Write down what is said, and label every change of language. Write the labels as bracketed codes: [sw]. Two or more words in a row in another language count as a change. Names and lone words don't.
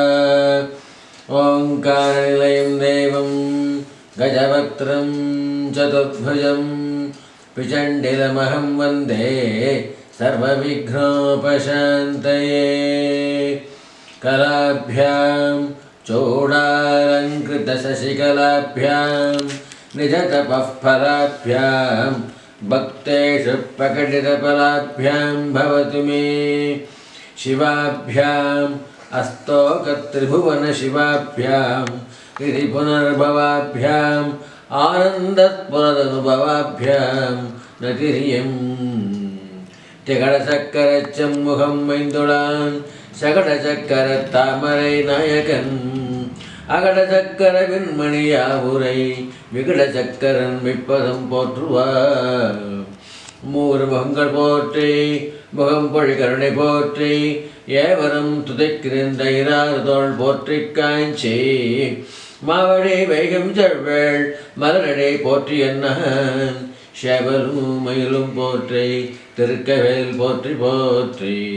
[sa] ओङ्कार निलयं देवं गजवक्त्रं चतुर्भुजम् पिचण्डिलमहं वन्दे सर्वविघ्नोपशान्तये. கலாभ्यां चूडालङ्कृतशशिकलाभ्यां निजतपः फलाभ्यां भक्तेषु प्रकटितफलाभ्यां भवतु मे. शिवाभ्याम् अस्तोकत्रिभुवनशिवाभ्यां गिरिपुनर्भवाभ्याम् आनन्दत्पुरदनुभवाभ्यां नतिरियम्. [ta] திகடசக்கரச்சம்முகம் மைந்துளான் சகடசக்கர தாமரை நாயகன் அகடசக்கர விண்மணியாவுரை விகடசக்கரன் விப்பதம் போற்றுவார். மூறு முகங்கள் போற்றி முகம் பொழி கருணை போற்றி ஏவரும் துதைக்கிருந்த இராறுதோள் போற்றி காஞ்சி மாவடி வைகம் செவ்வேள் மலரடை போற்றி என்னன் சேவலும் மயிலும் போற்றி திருக்கவேல் போற்றி போற்றி.